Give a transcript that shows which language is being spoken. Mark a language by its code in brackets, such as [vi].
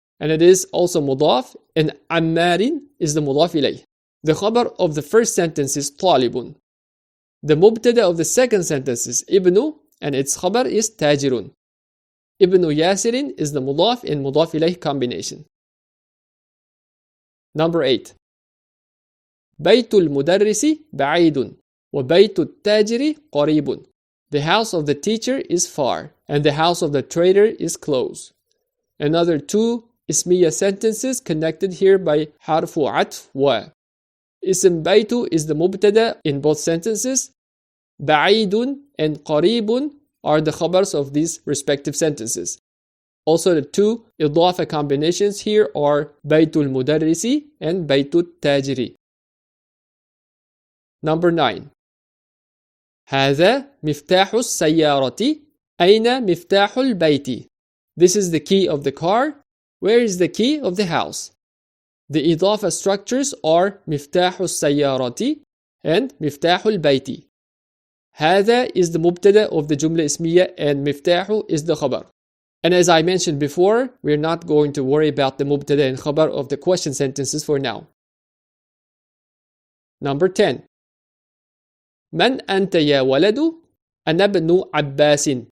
[en] and it is also mudaf, and Ammarin is the mudaf ilayh. The khabar of the first sentence is talibun. The mubtada of the second sentence is ibnu, and its khabar is tajirun. Ibnu Yasirin is the mudaf and mudaf ilayh combination. Number 8. [ar] بيت المدرس بعيد وبيت التاجر قريب. [en] The house of the teacher is far and the house of the trader is close. Another two ismiya sentences connected here by harfu atf wa. Ism baytu is the mubtada in both sentences. Ba'idun and qaribun are the khabars of these respective sentences. Also, the two idafa combinations here are baytul mudarrisi and baytul tajiri. Number 9. [ar] هذا مفتاح السيارة. أين مفتاح البيت? [en] This is the key of the car. Where is the key of the house? The إضافة structures are [ar] مفتاح السيارة [en] and [ar] مفتاح البيت. [en] هذا is the mubtada of the jumla ismiya and مفتاح is the khabar. And as I mentioned before, we're not going to worry about the mubtada and khabar of the question sentences for now. Number 10. [ar] من أنت يا ولد؟ أنا ابن عباس.